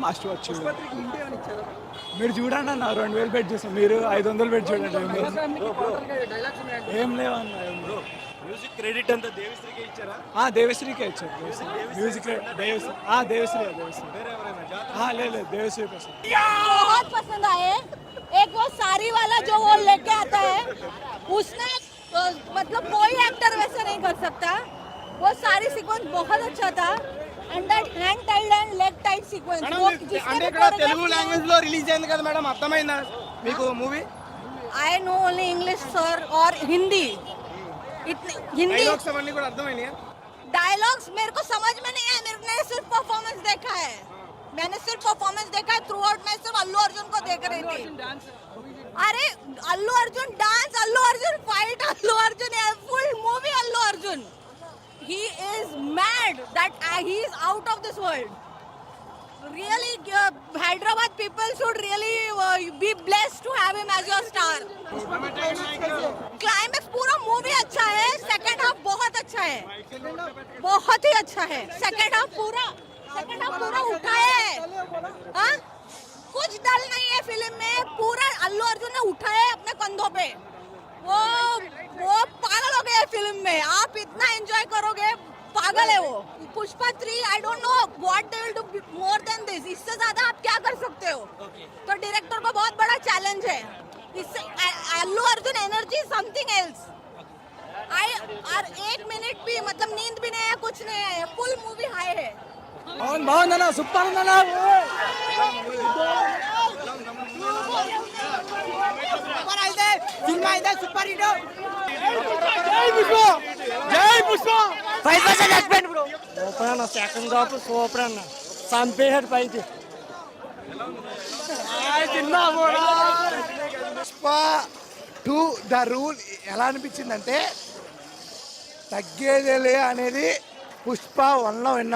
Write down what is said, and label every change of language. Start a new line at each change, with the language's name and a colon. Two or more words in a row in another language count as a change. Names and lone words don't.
Telugu: వచ్చి మీరు చూడండి అన్న. 2000 పెట్టి చూసాం, మీరు 500 పెట్టి చూడండి. ఏం లేవన్నా. మ్యూజిక్ క్రెడిట్ అంతా దేవిశ్రీకే ఇచ్చారా? దేవిశ్రీకే ఇచ్చారు. మ్యూజిక్ దేవిశ్రీ.
Hindi: లేదు దేవిశ్రీ పసంद. बहुत पसंद आए. एक वो साड़ी वाला जो वो लेके आता है, उसने मतलब कोई एक्टर वैसा नहीं कर सकता. वो सारी सीक्वेंस बहुत अच्छा था.
English: And that hand tied and leg tied sequence.
Telugu: అంటే ఇక్కడ తెలుగు లాంగ్వేజ్ లో రిలీజ్ అయింది కదా మేడం, అర్థమైందా మీకు మూవీ?
English: I know only English sir or Hindi.
Hindi: हिंदी
Telugu: डायलॉग्स అవన్నీ కూడా అర్థమైనాయా?
Hindi: डायलॉग्स मेरे को समझ में नहीं आया. मैंने सिर्फ परफॉर्मेंस देखा है.
English: throughout.
Hindi: मैं सिर्फ अल्लू अर्जुन को देख रही थी. अरे अल्लू अर्जुन डांस, अल्लू अर्जुन फाइट, अल्लू अर्जुन
English: full movie. अल्लू अर्जुन he is mad that he is out of this world. Really, Hyderabad people should really be blessed to have him as your star.
Hindi: Climax पूरा मूवी अच्छा है.
English: second half
Hindi: बहुत अच्छा है, बहुत ही अच्छा है.
English: second half
Hindi: पूरा उठाया है. हाँ, कुछ डल नहीं है फिल्म में. पूरा अल्लू अर्जुन ने उठाया है अपने कंधों पे. वो पागल हो गया फिल्म में. आप इतना एंजॉय करोगे. पागल है वो.
English: पुष्पा 3 I don't know what they will do more than this.
Hindi: इससे ज्यादा आप क्या कर सकते हो? तो डायरेक्टर को बहुत बड़ा चैलेंज है. अल्लू अर्जुन
English: energy something else.
Hindi: और 1 मिनट भी मतलब नींद भी नहीं है, कुछ नहीं है,
English: full movie
Hindi: हाई है.
Telugu: బాగుందన్న సూపర్ ఉందన్న సినిమా అయితే సూపర్ హిట్. సూపర్ అన్న
English: second half
Telugu: సూపర్ అన్న చంపేసాడు పైకి పుష్ప 2 ద రూల్ ఎలా అనిపించిందంటే తగ్గేదేలే అనేది పుష్ప 1లో విన్నాం.